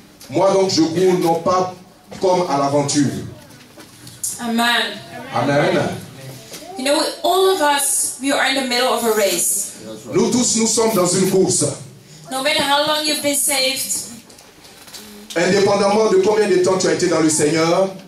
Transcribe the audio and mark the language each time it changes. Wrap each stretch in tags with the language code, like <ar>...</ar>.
<fr>Moi donc je cours non pas comme à l'aventure. Amen. Amen.</fr> <en>You know, all of us, we are in the middle of a race.</en> <fr>Nous tous, nous sommes dans une course.</fr> <en>No matter how long you've been saved,</en> <fr>Indépendamment de combien de temps tu as été dans le Seigneur,</fr>